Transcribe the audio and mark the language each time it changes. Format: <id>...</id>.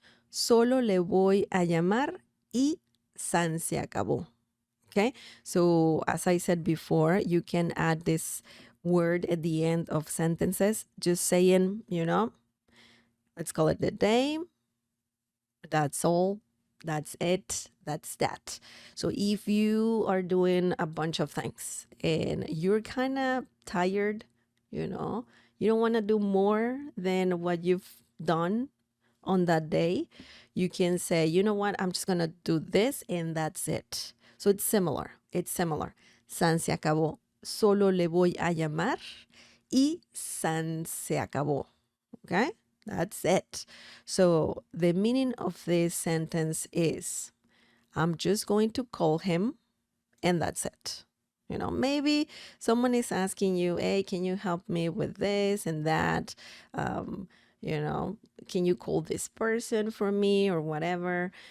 <es>Solo le voy a llamar y san se acabó.</es> <en>Okay, so as I said before, you can add this word at the end of sentences, just saying, you know, let's call it the day. That's all. That's it. That's that. So if you are doing a bunch of things and you're kind of tired, you know, you don't want to do more than what you've done on that day, you can say, you know what, I'm just going to do this and that's it. So it's similar. It's similar.</en> <es>San se acabó. Solo le voy a llamar y san se acabó.</es> <en>Okay? That's it. So the meaning of this sentence is I'm just going to call him and that's it. You know, maybe someone is asking you, hey, can you help me with this and that? You know, can you call this person for me or whatever?</en>